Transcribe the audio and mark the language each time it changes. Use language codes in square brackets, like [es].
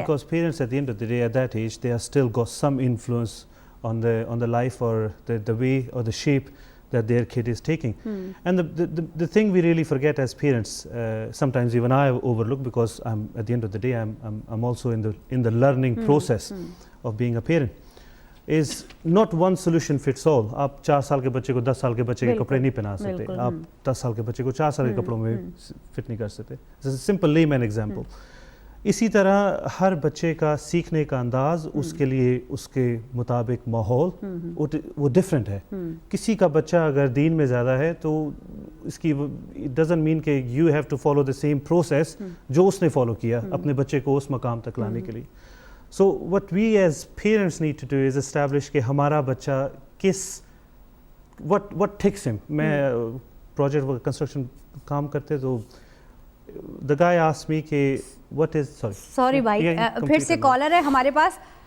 [en] because parents at the end of the day, at that age, they are still got some influence on the life or the way or the shape that their kid is taking. And the thing we really forget as parents, sometimes even I overlook, because I'm at the end of the day I'm also in the learning process of being a parent, is not one solution fits all. [hi] आप 4 साल के बच्चे को 10 साल के बच्चे के कपड़े नहीं पहना सकते, आप 10 साल के बच्चे को 4 साल के कपड़ों में फिट नहीं कर सकते. [en] This is a simple layman example. [hi] इसी तरह हर बच्चे का सीखने का अंदाज, उसके लिए उसके मुताबिक माहौल वो डिफरेंट है. किसी का बच्चा अगर दीन में ज़्यादा है तो इसकी [en] it doesn't mean [hi] कि [en] you have to follow the same process [hi] जो उसने फॉलो किया अपने बच्चे को उस मकाम तक लाने के लिए. [en] So what we as parents need to do is establish [hi] कि हमारा बच्चा किस [en] what ticks him. [hi] मैं प्रोजेक्ट कंस्ट्रक्शन काम करते तो [en] the guy asked me [hi] कि [en] what is [hi] sorry भाई, फिर से कॉलर है हमारे पास.